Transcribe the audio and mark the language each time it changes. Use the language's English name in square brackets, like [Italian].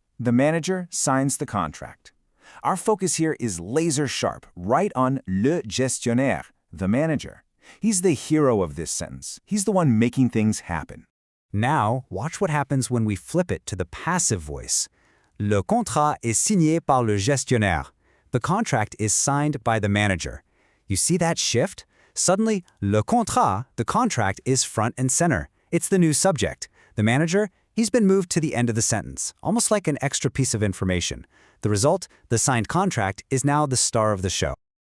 [English] The manager signs the contract. Our focus here is laser sharp, right on le gestionnaire, the manager. He's the hero of this sentence. He's the one making things happen. Now, watch what happens when we flip it to the passive voice. [French] Le contrat est signé par le gestionnaire. [English] The contract is signed by the manager. You see that shift? Suddenly, le contrat, the contract, is front and center. It's the new subject. The manager, he's been moved to the end of the sentence, almost like an extra piece of information. The result, the signed contract, is now the star of the show.